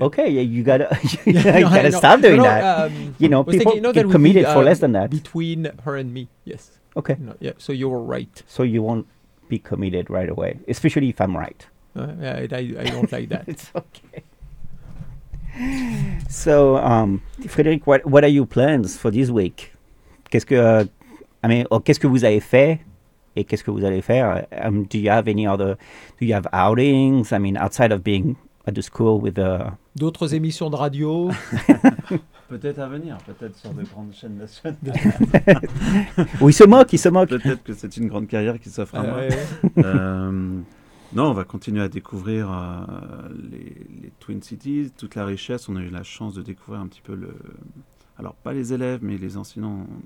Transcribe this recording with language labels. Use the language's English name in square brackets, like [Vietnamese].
[English] Okay, yeah, you got to stop doing that. You know, people get committed for less than that. Between her and me, yes. Okay. No, yeah, so you were right. So you won't be committed right away, especially if I'm right. Yeah, I don't like that. It's okay. So, Frédéric, what are your plans for this week? [French] Qu'est-ce que vous avez fait et qu'est-ce que vous allez faire? [English] Do you have any other? Do you have outings? I mean, outside of being at the school with the [French] d'autres émissions de radio. Peut-être à venir, peut-être sur des grandes chaînes nationales. Oui, il se moque. Peut-être que c'est une grande carrière qui s'offre à moi. Ouais. Non, on va continuer à découvrir les Twin Cities, toute la richesse. On a eu la chance de découvrir un petit peu le... Alors, pas les élèves, mais les enseignants.